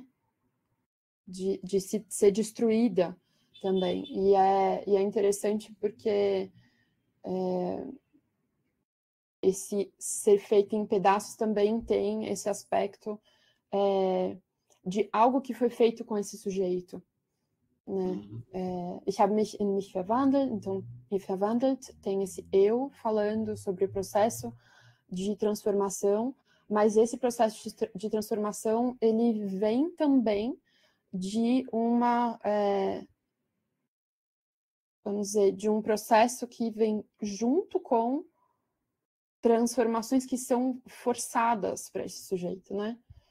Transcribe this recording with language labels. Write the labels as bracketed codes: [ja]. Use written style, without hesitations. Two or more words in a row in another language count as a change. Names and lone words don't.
[pt] De ser destruída também. E é interessante porque esse ser feito em pedaços também tem esse aspecto de algo que foi feito com esse sujeito. Né? [de] Ich habe mich in mich verwandelt, [pt] então, me verwandelt, tem esse eu falando sobre o processo de transformação, mas esse processo de transformação, ele vem também de vamos dizer, de um processo que vem junto com transformações que são forçadas para esse sujeito, né?